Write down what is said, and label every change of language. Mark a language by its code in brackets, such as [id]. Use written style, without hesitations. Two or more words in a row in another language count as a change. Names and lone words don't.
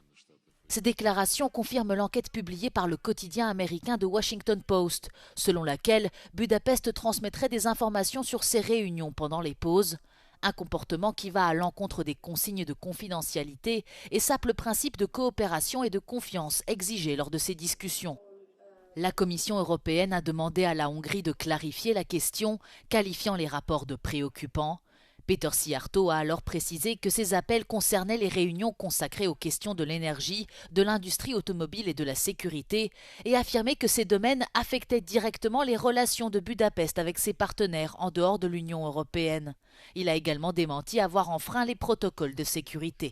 [fr] Ces déclarations confirment l'enquête publiée par le quotidien américain The Washington Post, selon laquelle Budapest transmettrait des informations sur ces réunions pendant les pauses, un comportement qui va à l'encontre des consignes de confidentialité et sape le principe de coopération et de confiance exigé lors de ces discussions. La Commission européenne a demandé à la Hongrie de clarifier la question, qualifiant les rapports de préoccupants. Péter Szijjártó a alors précisé que ces appels concernaient les réunions consacrées aux questions de l'énergie, de l'industrie automobile et de la sécurité, et affirmé que ces domaines affectaient directement les relations de Budapest avec ses partenaires en dehors de l'Union européenne. Il a également démenti avoir enfreint les protocoles de sécurité.